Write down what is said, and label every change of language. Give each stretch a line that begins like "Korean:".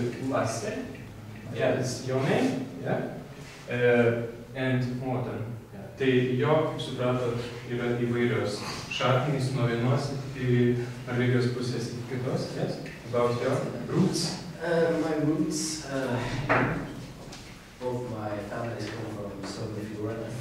English: Lasse, yeah, it's your name, yeah, and Morten.
Lithuanian: Tai jo, kaip supratot, yra įvairios šaknys nuo vienos iki Norvegijos pusės iki kitos, yes?
English: About your roots? My roots, both my families come from southern Fjord.